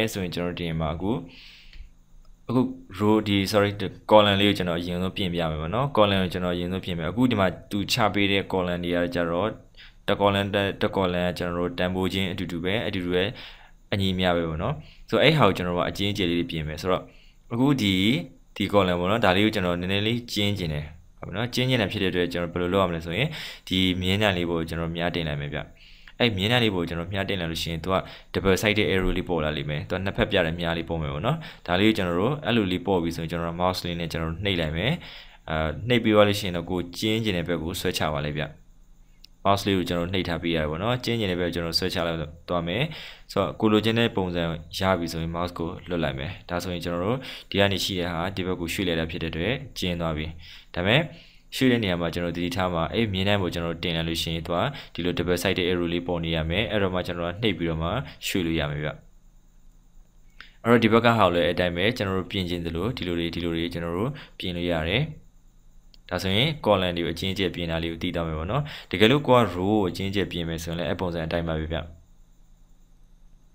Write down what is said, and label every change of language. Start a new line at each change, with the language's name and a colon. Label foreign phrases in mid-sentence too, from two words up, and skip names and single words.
Burmese: ဆိုရင်ကျွန်တော်တို့ဒီမှာအခု row ဒီ sorry column လေးကိုကျွန်တော်အရင်ဆုံးပြင်ပြမယ်ပေါ့နော် column ကိုကျွန်တော်အရင်ဆုံးပြင်မယ်အခုဒီမှာသူချပေးတဲ့ column တွေကကျတော့တစ် column ကျွန်တော်တို့တန်ဖိုးချင်းအတူတူပဲအညီမျှပဲပေါ့နော်ဆိုတော့အဲ့ဟာကိုကျွန်တော်တို့အကျဉ်း ကျယ်လေးပြင်မယ်ဆိုတော့အခုဒီ column ပေါ့နော်ဒါလေးကိုကျွန်တော်နည်းနည်းလေးကျင်းကျင်တယ်ဟုတ်ပြီနော်ကျင်းကျင်တယ်ဖြစ်တဲ့အတွက်ကျွန်တော်ဘယ်လိုလုပ်ရမလဲဆိုရင်ဒီမြင်းတန်လေးကိုကျွန်တော်မြားတင်လိုက်မယ်ဗျအဲ့မြင်းတန်လေးကိုကျွန်တော်မြားတင်လိုက်လို့ရှိရင် तू က
English: double sided arrow
Burmese: လေး ပေါ်လာလိမ့်မယ် तू နှစ်ဖက်ပြတဲ့မြားလေးပေါ်မယ်ပေါ့နော်ဒါလေးကိုကျွန်တော်တို့အဲ့လိုလေးပေါ်ပြီးဆိုရင်ကျွန်တော် mouse လေးနဲ့ကျွန်တော်နှိပ်လိုက်မယ်နှိပ်ပြီးသွားလို့ရှိရင်တော့ကိုကျင်းကျင်တဲ့ဘက်ကိုဆွဲချ ပါလိမ့်ဗျmouse လေးကိုကျွန်တော်နှိပ်ထားပေးရတယ်ပေါ့နော်ကျင်းကျင်တဲ့ဘက်ကိုကျွန်တော်ဆွဲချလိုက်သွားမယ်ဆိုတော့ကိုလိုချင်တဲ့ပုံစံရပြီဆိုရင် mouse ကိုလွတ် လိုက်မယ်ဒါဆိုရင်ကျွန်တော်တို့ဒီကနေရှိတဲ့ဟာဒီဘက်ကိုရွှေ့လိုက်တာဖြစ်တဲ့အတွက်ကျင်းသွားပြီဒါပေမဲ့ရွှေ့တဲ့နေရာမှာကျွန်တော်ဒီထားမှာအဲ့မြင်းတိုင်းကိုကျွန်တော်တင်လိုက်လို့ရှိရင်သူကဒီလို
English: double sided arrow
Burmese: လေးပေါ်နေရမယ်အဲ့တော့မှကျွန်တော်နှိပ်ပြီးတော့မှရွှေ့လို့ရမယ်ဗျအဲ့တော့ဒီဘက်ကဟာလည်းအတိုင်းပဲကျွန်တော်တို့ပြင်ခြင်းသလိုဒီလိုတွေကျွန်တော်တို့ပြင်လို့ရတယ်ဒါဆိုရင် column တွေကိုအချင်းချင်းပြင်တာလေးကိုသိတော့မယ်ပေါ့နော်တကယ်လို့ကိုက row ကိုအချင်းချင်းပြင်မယ်ဆိုရင်လည်းအပုံစံအတိုင်းပါပဲဗျ